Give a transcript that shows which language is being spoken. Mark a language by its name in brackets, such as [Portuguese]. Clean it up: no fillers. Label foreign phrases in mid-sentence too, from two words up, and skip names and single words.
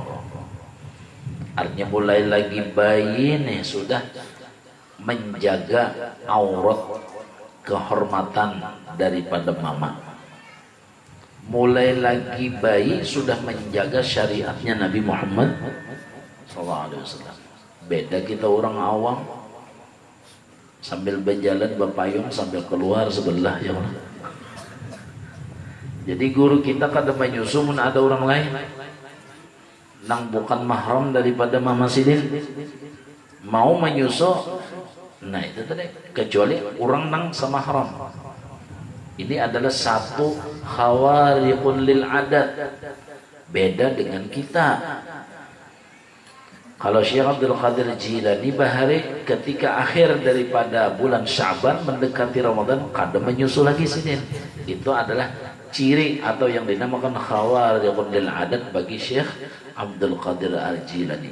[Banjar] Artinya mulai lagi bayi nih sudah menjaga aurat kehormatan daripada mama. Mulai lagi bayi sudah menjaga syariatnya Nabi Muhammad SAW. [Indonesian] Beda kita orang awam, sambil berjalan berpayung sambil keluar sebelah ya Allah. [Banjar] Jadi guru kita kada menyusu mun ada orang lain nang bukan mahram daripada mama Sidin mau menyusu, nah itu tadi kecuali orang nang sama mahram. [Indonesian] Ini adalah satu [Arabic] خوارق للعادة, [Indonesian] beda dengan kita. Kalau Syekh Abdul Qadir Jilani Bahari ketika akhir daripada bulan Sya'ban mendekati Ramadan kada menyusul lagi Sidin, itu adalah ciri atau yang dinamakan [Arabic] خوارق للعادة [Indonesian] bagi Syekh Abdul Qadir Al-Jilani.